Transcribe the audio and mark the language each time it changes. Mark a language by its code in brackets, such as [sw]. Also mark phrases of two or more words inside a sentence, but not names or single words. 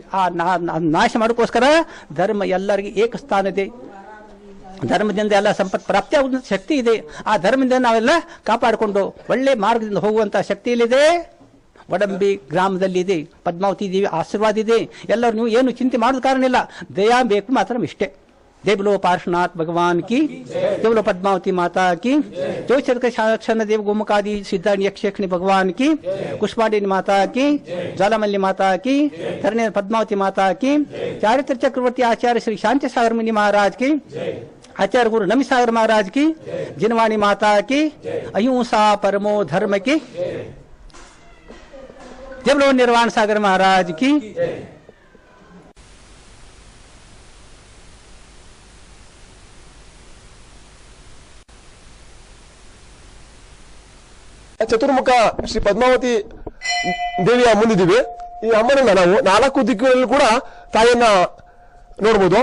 [kn] ಆ ನಾಶ ಮಾಡೋಕ್ಕೋಸ್ಕರ ಧರ್ಮ ಎಲ್ಲರಿಗೆ ಏಕಸ್ಥಾನ ಇದೆ. ಧರ್ಮದಿಂದ ಎಲ್ಲ ಸಂಪತ್ತು ಪ್ರಾಪ್ತಿ ಆಗುವಂತ ಶಕ್ತಿ ಇದೆ. ಆ ಧರ್ಮದಿಂದ ನಾವೆಲ್ಲ ಕಾಪಾಡಿಕೊಂಡು ಒಳ್ಳೆ ಮಾರ್ಗದಿಂದ ಹೋಗುವಂತ ಶಕ್ತಿ ಇಲ್ಲಿದೆ. ವಡಂಬಿ ಗ್ರಾಮದಲ್ಲಿ ಇದೆ, ಪದ್ಮಾವತಿ ದೇವಿ ಆಶೀರ್ವಾದ ಇದೆ. ಎಲ್ಲರೂ ನೀವು ಏನು ಚಿಂತೆ ಮಾಡೋದು ಕಾರಣ ಇಲ್ಲ, ದಯಾ ಬೇಕು ಮಾತ್ರ ಇಷ್ಟೇ. [hi] जय बोलो पार्श्वनाथ भगवान की, जय बोलो पद्मावती माता की, जो चरक देव गोमुखादि सिद्धांत यक्षिणी भगवान की, कुष्मांडिनी माता की, ज्वालामल्ली माता की, धरणे पद्मावती माता की, चारित्र चक्रवर्ती आचार्य श्री शांति सागर मुनि महाराज की, आचार्य गुरु नमी सागर महाराज की, जिनवाणी माता की, अहिंसा परमो धर्म की, जय बोलो निर्वाण सागर महाराज की. [kn] ಚತುರ್ಮುಖ ಶ್ರೀ ಪದ್ಮಾವತಿ ದೇವಿಯ ಮುಂದಿದ್ದೀವಿ. ಈ ಅಮ್ಮನನ್ನ ನಾವು 4 ದಿಕ್ಕುಗಳಲ್ಲಿ ಕೂಡ ತಾಯಿಯನ್ನ ನೋಡಬಹುದು.